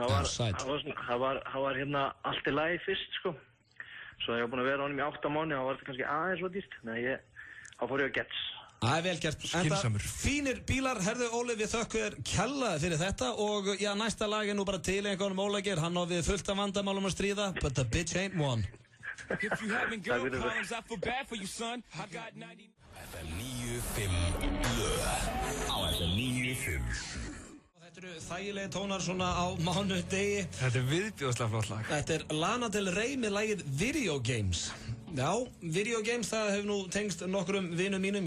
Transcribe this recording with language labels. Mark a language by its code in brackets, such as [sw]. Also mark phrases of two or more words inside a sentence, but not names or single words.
[is] Það var allt í lagi fyrst, sko. Svo ég var búinn að vera á honum í 8 mánuði, þá var þetta kannski aðeins svo dýrt. Þá fór ég á Getz. Það er vel gert. Skynsamur. Fínir bílar, herðu Óli, við þökkum þér kjallaði fyrir þetta og já, næsta lag er nú bara til einhvernum Óla Geir. Hann á við fullt af vandamálum að stríða, [en] but the bitch ain't one. If you having girl problems, I feel bad for you, son. I got 90... [is] FM 95 blöð á FM 95. Þetta eru þægilegi tónar svona á mánudegi. Þetta er viðbjóðslega flott lag. Þetta er Lana Del Rey með lagið Video Games. Já, Video Games, það hefur nú tengst nokkrum vinum mínum.